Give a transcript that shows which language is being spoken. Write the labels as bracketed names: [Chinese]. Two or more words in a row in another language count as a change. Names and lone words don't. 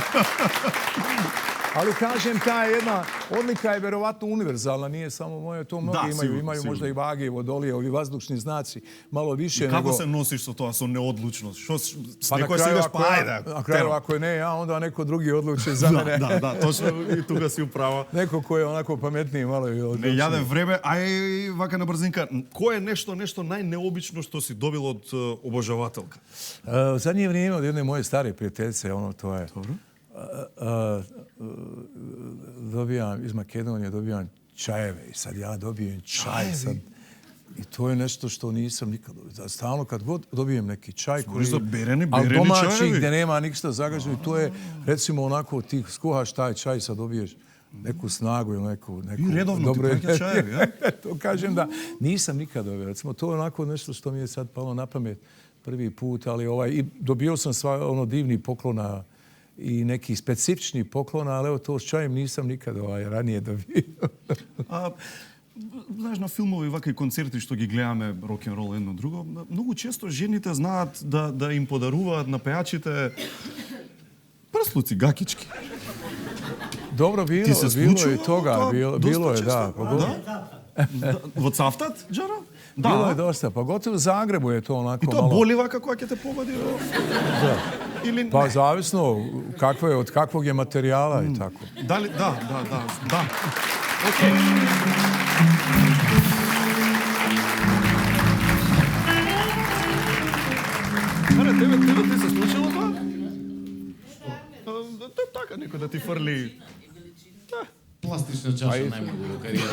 [Bosnian] Ali kažem, ta jedna odlika je verovatno univerzalna, nije samo moje, to mnogi imaju možda i vage, vodolije, ovi vazdušni znaci, malo više nego... [Macedonian] Како се носиш са тоа, са неодлучност? [Bosnian] Pa na kraju, ako je ne ja, onda neko drugi odluči za mene. [Macedonian] Да, точно и тука си управа. [Bosnian] Neko ko je onako pametniji, malo i odlučniji. [Macedonian] Не јаде време, ај вака на брзинка. Кој е нешто најнеобично што си добил од обожавателка? [Bosnian] Zadnje vrijeme od jedne moje stare prijateljice, to je... Dobro. Iz Makedonije dobijam čajeve i sad ja dobijem čaj. I to je nešto što nisam nikad dobio. Stalno kad god dobijem neki čaj koji... Ali domaći gdje nema ništa zagađeno. I to je recimo onako ti skuhaš taj čaj sad dobiješ neku snagu ili neku... [Macedonian] И редовно ти праќа чаеви, ја? [Bosnian] To kažem da nisam nikad dobio. Recimo to je onako nešto što mi je sad palo na pamet prvi put, ali i dobio sam divni poklona i neki specifični poklon, ali evo to s čajem nisam nikad ranije dobio. [Macedonian] Знаеш, на филмови вака и концерти што ги гледаме рок-н-рол едно друго, многу често жените знаат да им подаруваат на пејачите прслуци, гакички. [Bosnian] Dobro, bilo je toga. Bilo je, da. Во цафтат, Джаро? Bilo je dosta, pa gotovo u Zagrebu je to onako I to malo... [Macedonian] боли вака кога ќе те погоди? [Bosnian] Da. [Macedonian] Или [Bosnian] Pa zavisno od kakvog je materijala i tako. [Macedonian] Дали да. Океј. Тебе ти се случило тоа? Така, некој да ти фрли... Пластична чаша најмногу во кариера.